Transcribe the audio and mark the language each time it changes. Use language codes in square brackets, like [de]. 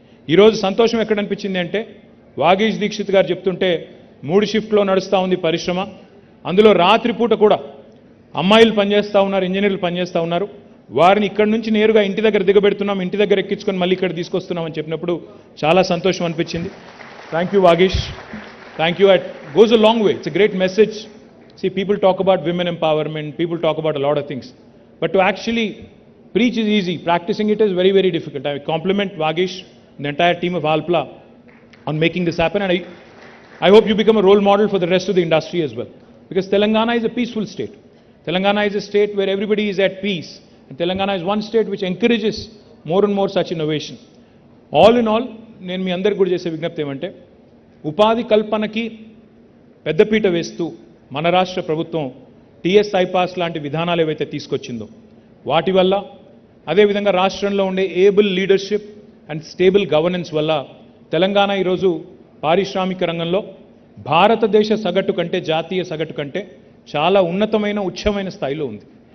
[te] ఈరోజు సంతోషం ఎక్కడ అనిపించింది అంటే, వాగీష్ దీక్షిత్ గారు చెప్తుంటే 3 షిఫ్ట్లో నడుస్తూ ఉంది పరిశ్రమ. అందులో రాత్రిపూట కూడా అమ్మాయిలు పనిచేస్తూ ఉన్నారు, ఇంజనీర్లు పనిచేస్తూ ఉన్నారు. వారిని ఇక్కడి నుంచి నేరుగా ఇంటి దగ్గర దిగబెడుతున్నాం, ఇంటి దగ్గర ఎక్కించుకొని మళ్ళీ ఇక్కడ తీసుకొస్తున్నామని చెప్పినప్పుడు చాలా సంతోషం అనిపించింది. [en] Thank you Vagish, thank you. It goes a long way, it's a great message. See, people talk about women empowerment, people talk about a lot of things, but to actually preach is easy, practicing it is very, very difficult. I compliment Vagish and the entire team of Alpla on making this happen, and I hope you become a role model for the rest of the industry as well, because Telangana is a peaceful state. Telangana is a state where everybody is at peace, and Telangana is one state which encourages more and more such innovation. All in all, [te] నేను మీ అందరికీ కూడా చేసే విజ్ఞప్తి ఏమంటే, ఉపాధి కల్పనకి పెద్దపీట వేస్తూ మన రాష్ట్ర ప్రభుత్వం టీఎస్ ఐపాస్ లాంటి విధానాలు ఏవైతే తీసుకొచ్చిందో వాటి వల్ల, అదేవిధంగా రాష్ట్రంలో ఉండే able leadership and stable governance వల్ల తెలంగాణ ఈరోజు పారిశ్రామిక రంగంలో భారతదేశ సగటు కంటే, జాతీయ సగటు కంటే చాలా ఉన్నతమైన, ఉచ్చమైన స్థాయిలో ఉంది.